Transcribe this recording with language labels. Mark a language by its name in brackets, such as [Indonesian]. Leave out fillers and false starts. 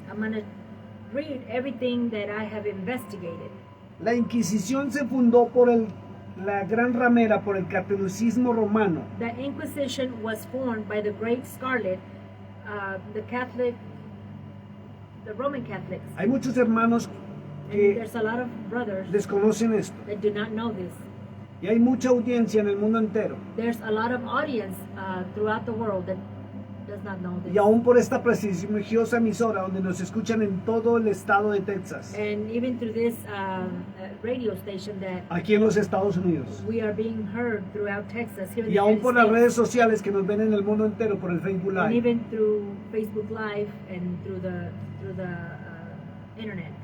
[English] I'm going to read everything that I have investigated. [Spanish] La Inquisición se fundó por la gran ramera, por el catolicismo romano. [English] The Inquisition was formed by the Great Scarlet, the Roman Catholics. [Spanish] Hay muchos hermanos [English] And [Spanish] que [English] there's a lot of brothers [Spanish] desconocen esto. [English] that do not know this. [Spanish] Y hay mucha audiencia en el mundo entero. [English] There's a lot of audience throughout the world that does not know this. [Spanish] Y aún por esta prestigiosa emisora donde nos escuchan en todo el estado de Texas, [English] And even through this radio station that [Spanish] aquí en los Estados Unidos. [English] we are being heard throughout Texas, here in [Spanish] Y [English] the [Spanish] por las [English] States, [Spanish] redes sociales que nos ven en el mundo entero por el Facebook [English] and Live. even through Facebook Live and through the internet.